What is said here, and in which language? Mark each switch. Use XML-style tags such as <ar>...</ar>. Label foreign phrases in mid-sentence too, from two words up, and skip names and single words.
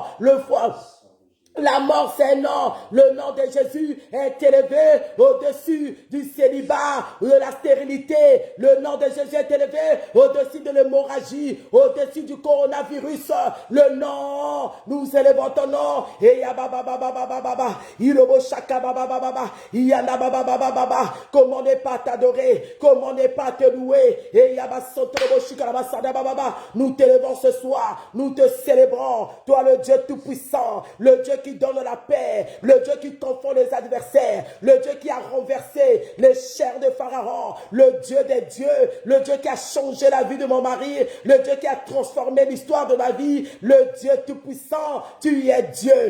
<fr>Le foie, la mort, c'est un nom. Le nom de Jésus est élevé au-dessus du célibat, de la stérilité. Le nom de Jésus est élevé au-dessus de l'hémorragie, au-dessus du coronavirus. Le nom, nous élevons ton nom. Et ya baba baba baba baba, ilobo shaka baba baba baba, yana baba baba baba. Comment ne pas t'adorer? Comment ne pas te louer? Et ya basotrobo shika basada baba baba. Nous t'élevons ce soir. Nous te célébrons. Toi, le Dieu tout-puissant, le Dieu qui donne la paix, le Dieu qui confond les adversaires, le Dieu qui a renversé les chairs de Pharaon, le Dieu des dieux, le Dieu qui a changé la vie de mon mari, le Dieu qui a transformé l'histoire de ma vie, le Dieu tout-puissant, tu es Dieu.</fr>